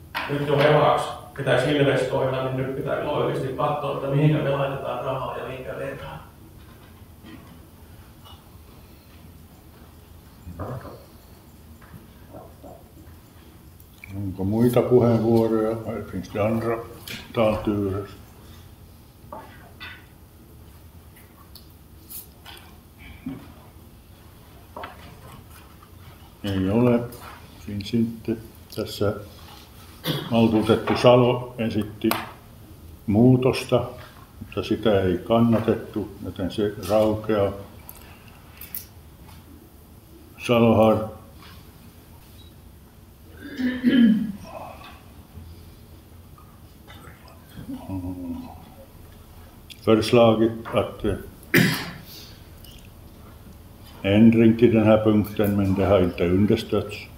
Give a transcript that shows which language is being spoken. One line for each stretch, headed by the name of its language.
Finnish: Nyt jo velaksi pitäisi investoida, niin nyt pitää loogisesti katsoa, että mihinkä me laitetaan rahaa ja mihinkä lehdään. Onko muita puheenvuoroja?
Swedish: Finns det andra talturer?
Finnish: Ei ole.
Swedish: Finns inte.
Finnish: Tässä valtuutettu Salo esitti muutosta, mutta sitä ei kannatettu, joten se raukeaa.
Swedish: Salo har föreslagit att ändring till den här punkten, men det har inte understötts.